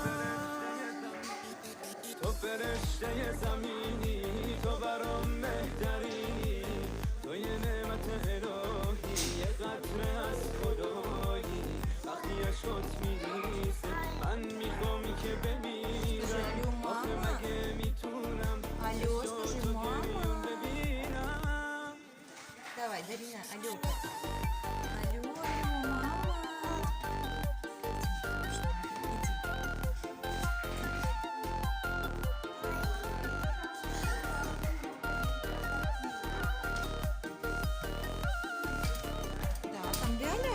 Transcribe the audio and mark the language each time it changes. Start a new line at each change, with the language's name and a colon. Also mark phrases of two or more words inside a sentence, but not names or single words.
Persian: تو فرشته زمینی تو برام بهترینی تو یه نعمت الهی یه قطره از خدایی وقتی عشقت میریزه من میخوام که بمیرم آخه مگه میتونم
Russian: Алло, скажи,
Persian: تو
Russian: мама.
Persian: گریون ببینم
Russian: Давай, Дарина, алло. Алло, алло, мама. Да, там Ляля?